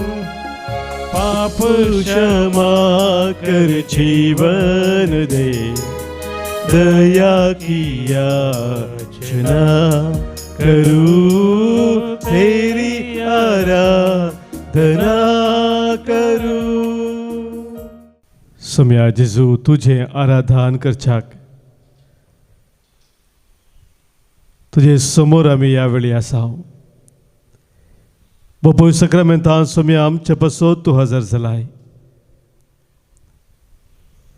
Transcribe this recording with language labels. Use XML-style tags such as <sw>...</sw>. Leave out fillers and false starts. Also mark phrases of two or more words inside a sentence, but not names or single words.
<hi>पाप क्षमा कर जीवन दे, दया की याचना करूं, तेरी आराधना करूं.</hi> <kok>सम्या जेजू तुझे आराधन करच्याक तुझे समोर आमी ह्या वेळी आसा. बापूय सक्रामेंतान सोम्या आमचे पासत तूं हजर जालाय.</kok>